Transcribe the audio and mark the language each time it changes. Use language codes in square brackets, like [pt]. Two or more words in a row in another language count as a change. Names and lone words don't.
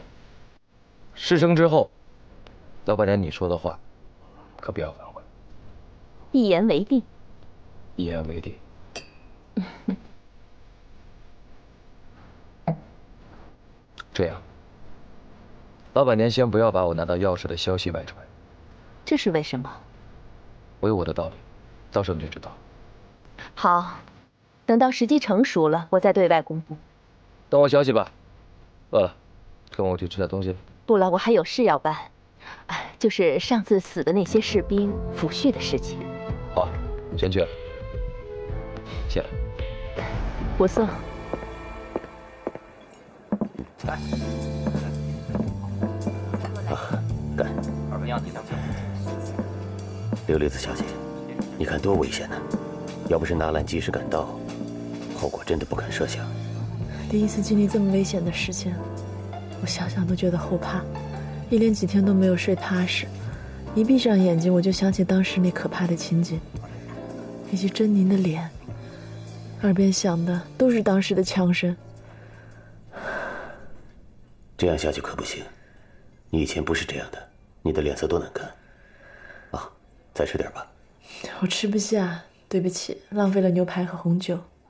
[zh] 事成之後，老闆娘你說的話，可不要反悔。一言為定。一言為定。這樣，老闆娘先不要把我拿到鑰匙的消息外傳。這是為什麼？我有我的道理，到時候你就知道。好，等到時機成熟了，我再對外公布。等我消息吧。餓了，跟我去吃點東西。不了，我還有事要辦，就是上次死的那些士兵撫恤的事情。好，先去了。謝了。不送。来。干。刘六子小姐，你看多危险呢！要不是纳兰及时赶到，后果真的不敢設想。第一次經歷這麼危險的事情，我想想都覺得後怕，一連幾天都沒有睡踏實。一閉上眼睛，我就想起當時那可怕的情景，以及猙獰的臉，耳邊響的都是當時的槍聲。這樣下去可不行，你以前不是這樣的，你的臉色多難看。啊，再吃點吧。我吃不下，對不起，浪費了牛排和紅酒。